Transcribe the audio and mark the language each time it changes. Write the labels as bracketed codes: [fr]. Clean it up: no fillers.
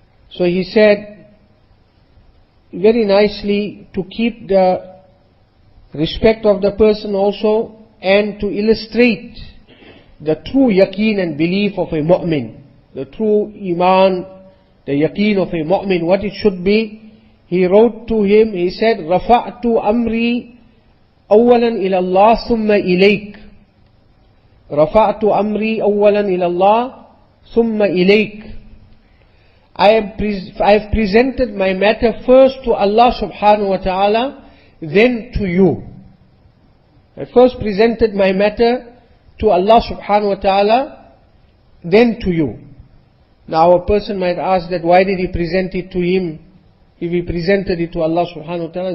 [en] So he said very nicely to keep the respect of the person also, and to illustrate the true yaqeen and belief of a mu'min, the true iman, the yaqeen of a mu'min, what it should be. He wrote to him, he said, [ar] رَفَعْتُ أَمْرِي أَوَّلًا إِلَى اللَّهِ ثُمَّ إِلَيْكَ رَفَعْتُ أَمْرِي أَوَّلًا إِلَى اللَّهِ ثُمَّ إِلَيْكَ. [en] I have presented my matter first to Allah subhanahu wa ta'ala, then to you. I first presented my matter to Allah subhanahu wa ta'ala, then to you. Now a person might ask that why did he present it to him if he presented it to Allah subhanahu wa ta'ala?